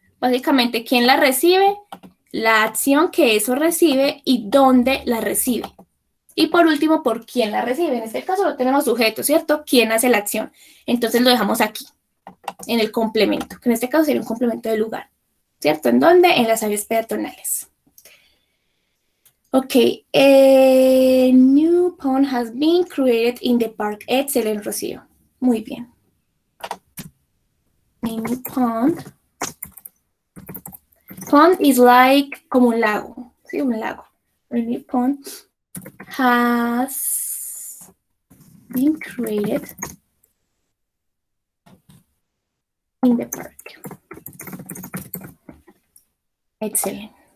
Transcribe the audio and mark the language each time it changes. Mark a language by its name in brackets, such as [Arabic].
[Spanish] Básicamente, ¿quién la recibe? La acción que eso recibe y dónde la recibe. Y por último, ¿por quién la recibe? En este caso lo tenemos sujeto, ¿cierto? ¿Quién hace la acción? Entonces lo dejamos aquí, en el complemento, que en este caso sería un complemento del lugar, ¿cierto? ¿En dónde? En las áreas peatonales. [English] Ok, a new pond has been created in the park. [Spanish] Excelente, Rocío. Muy bien. [English] A new pond. Pond is like [Spanish] como un lago, ¿sí? Un lago. [English] A new pond has been created in the park. Excellent.